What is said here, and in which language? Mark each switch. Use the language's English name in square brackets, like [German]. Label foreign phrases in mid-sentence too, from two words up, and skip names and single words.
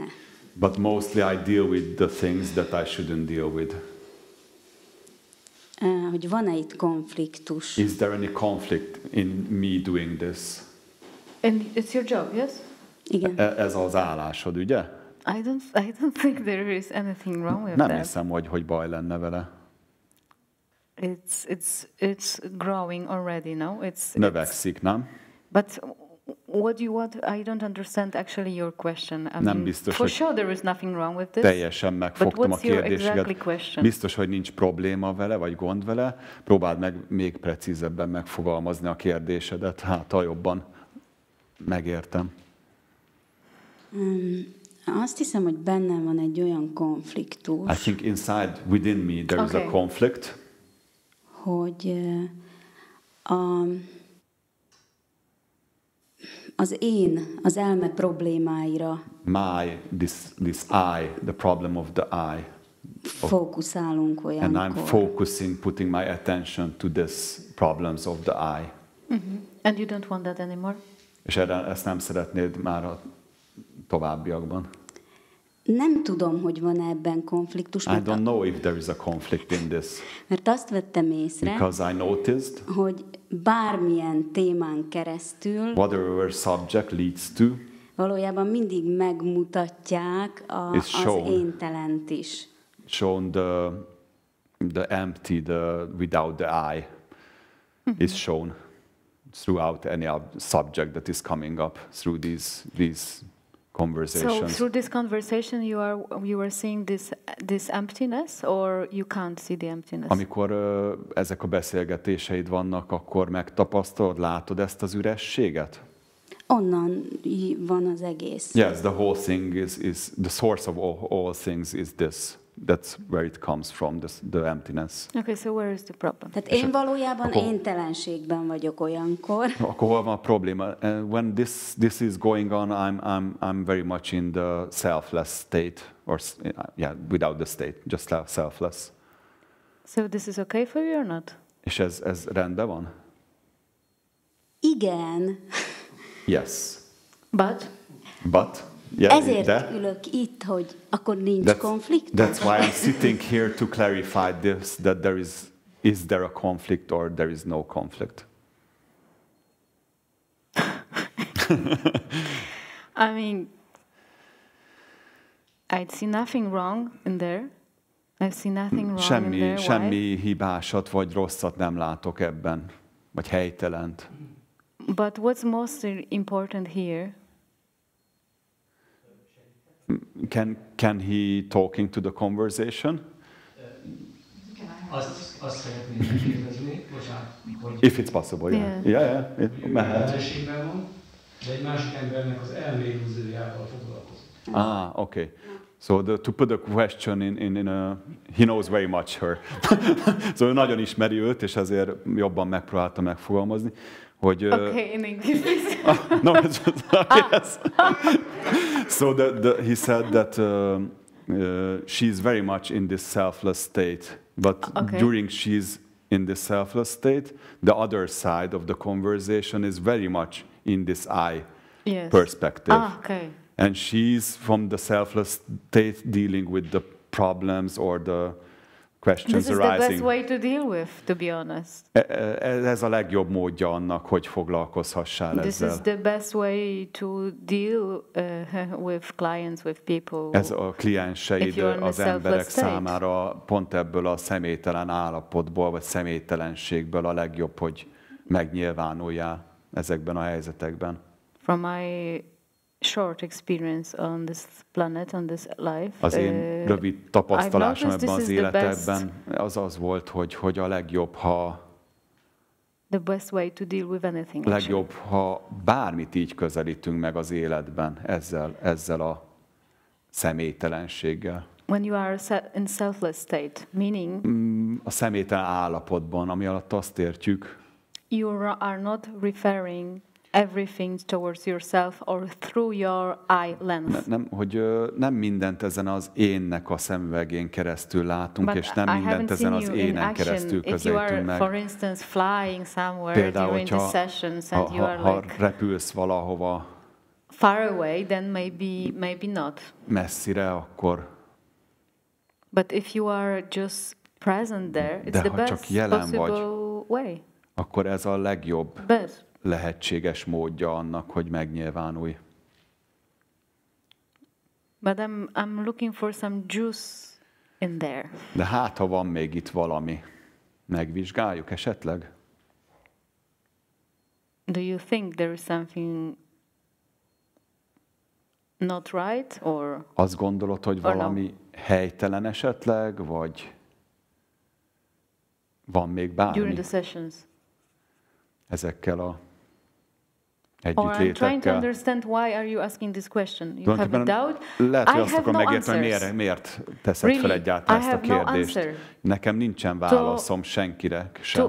[English] But mostly I deal with the things that I shouldn't deal with. [Hungarian] Hogy van-e itt konfliktus? [English] Is there any conflict in me doing this? And it's your job, yes? [Hungarian] Igen. Ez az állásod, ugye? [English] I don't think there is anything wrong with [Hungarian] Nem [English] that. [Hungarian] hiszem, hogy baj lenne vele. [English] It's growing already, no? [Hungarian] Növekszik, nem? [English] But What you want? I don't understand actually your question. I [Hungarian] Nem biztos, [English] for sure there is nothing wrong with this. [Hungarian] Teljesen megfogtam a kérdéseket. [English] Exactly [Hungarian] biztos, hogy nincs probléma vele, vagy gond vele. Próbáld meg még precízebben megfogalmazni a kérdésedet, hát ha jobban megértem. Azt hiszem, hogy bennem van egy olyan konfliktus. [English] I think inside, within me, there is a conflict. [Hungarian] Hogy az én, az elme problémáira [English] this I, the problem of the I. [Hungarian] Fókuszálunk olyankor. [English] And I'm focusing, putting my attention to this problems of the I. Mm-hmm. And you don't want that anymore? [Hungarian] És ezt nem szeretnéd már a továbbiakban? Nem tudom, hogy van ebben konfliktus. [English] I don't know if there is a conflict in this. [Hungarian] Mert azt vettem észre, [English] because I noticed, [Hungarian] hogy bármilyen témán keresztül, [English] whatever subject leads to, [Hungarian] valójában mindig megmutatják az éntelent is. [English] Shown the empty, the without the I is shown throughout any subject that is coming up through these conversations. So through this conversation you are seeing this emptiness, or you can't see the emptiness? [Hungarian] Amikor ezek a beszélgetéseid vannak, akkor megtapasztalod, látod ezt az ürességet? Onnan van az egész. [English] Yes, the whole thing is the source of all things is this. That's where it comes from, the emptiness. Okay, so where is the problem? [Hungarian] Tehát én valójában éntelenségben vagyok olyankor. Akkor hol van a probléma? [English] When this is going on, I'm very much in the selfless state, or without the state, just selfless. So this is okay for you or not? [Hungarian] És ez rendben van? Igen. [English] Yes. But? Yeah, [Hungarian] ezért ülök itt, hogy akkor nincs konfliktus. [English] That's why I'm sitting here to clarify this, that there is there a conflict or there is no conflict. I mean, I see nothing wrong in there. I see nothing wrong in there. Semmi hibásat vagy rosszat nem látok ebben, vagy helytelent. But what's most important here? Can he talking to the conversation? [Hungarian] Azt szeretném megkérdezni, bocsánat, [English] if it's possible, yeah. [Hungarian] Mehet. Ellenségben van, de egy másik embernek az elmélúziójával foglalkozik. [English] Okay. So to put the question in a, he knows very much her. [Hungarian] So nagyon ismeri őt, és ezért jobban megpróbálta megfogalmazni, hogy... [English] Okay, in English. No, it's just, yes. So he said that she's very much in this selfless state, but during she's in this selfless state, the other side of the conversation is very much in this I perspective. Okay. And she's from the selfless state dealing with the problems or the questions arising. This is the best way to deal with, to be honest. [Hungarian] Ez a legjobb módja annak, hogy foglalkozhassál ezzel. [English] This is the best way to deal with clients, with people. [Hungarian] Ez a klienseid, az emberek számára pont ebből a személytelen állapotból, vagy személytelenségből a legjobb, hogy megnyilvánuljál ezekben a helyzetekben. [English] From my short experience on this planet, on this life. [Hungarian] Az én rövid tapasztalásom ebben az életben az volt, hogy a legjobb, ha [English] the best way to deal with anything. [Hungarian] Legjobb, ha bármit így közelítünk meg az életben ezzel a személytelenséggel. [English] When you are in selfless state, meaning [Hungarian] a személytelen állapotban, ami alatt azt értjük, [English] you are not referring everything towards yourself or through your eye lens. [Hungarian] Nem mindent ezen az énnek a szemüvegén keresztül látunk, és nem mindent ezen az énen keresztül közelítünk meg. [English] For instance, flying somewhere [Hungarian] például, [English] during the sessions and you are [Hungarian] ha repülsz valahova [English] far away, then maybe not. [Hungarian] Messzire, akkor. [English] But if you are just present there, it's the best possible way. [Hungarian] Akkor ez a legjobb lehetséges módja annak, hogy megnyilvánulj. [English] But I'm looking for some juice in there. [Hungarian] De hát, ha van még itt valami, megvizsgáljuk esetleg? [English] Do you think there is something not right, or? [Hungarian] Azt gondolod, hogy valami helytelen esetleg, vagy van még bármi? [English] During the sessions. [Hungarian] Ezekkel a [English] Or I'm trying to understand why are you asking this question. You have a doubt? [Hungarian] Lehet, hogy azt akarom megérteni, hogy miért teszed fel egyáltalán ezt a kérdést. Nekem nincsen válaszom senkire sem.